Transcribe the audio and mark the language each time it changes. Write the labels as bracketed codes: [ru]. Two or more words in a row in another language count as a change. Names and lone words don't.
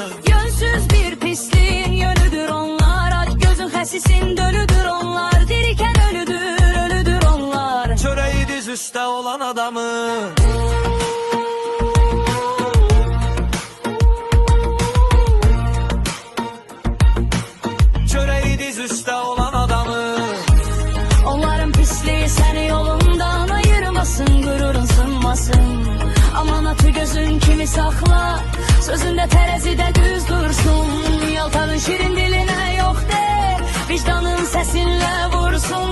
[az] Yönsüz bir pisliğin yönüdür onlar, aç gözün xəsisin dölüdür onlar. Dirikən ölüdür, ölüdür onlar. Çöreği diz üstə olan adamın. Çöreği diz üstə olan adamın. [tr] Onların pisliği seni yolundan ayırmasın, gururun sınmasın. Amanatı gözün kimi sakla, sözünde terazide düz dursun. Yaltağın şirin diline yok de, vicdanın sesinle vursun.